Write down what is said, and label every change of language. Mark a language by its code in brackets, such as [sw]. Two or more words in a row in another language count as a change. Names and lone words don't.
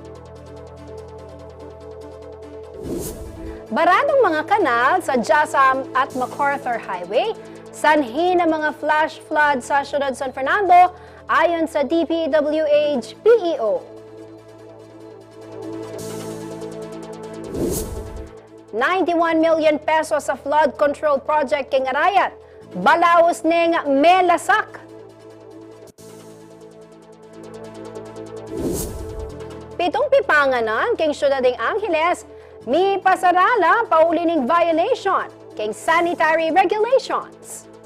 [tl] Baradong mga kanal sa Jasam at MacArthur Highway, sanhi ng mga [en] flash flood [tl] sa siyudad San Fernando ayon sa DPWH PEO. [pam] ₱91 million sa [en] flood control project [pam] king Arayat, balaos ning melasak. Pitong pipanganan king siyudad ng Angeles, mi pasarala paulining violation king [en] sanitary regulations.